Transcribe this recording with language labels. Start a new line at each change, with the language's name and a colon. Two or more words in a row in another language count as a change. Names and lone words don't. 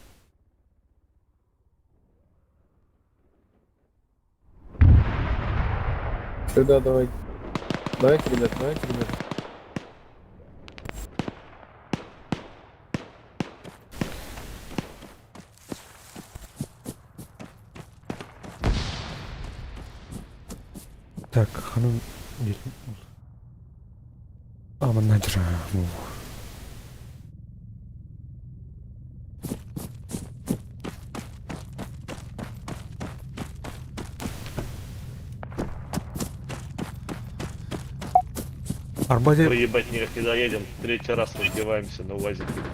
Russian: Сюда давай. Давайте, ребят, давайте, ребят. Так,
Turkish: ханım Aman nedir ha bu? Арбазе...
Russian: Проебать никак не доедем. Третий раз разбиваемся на УАЗике.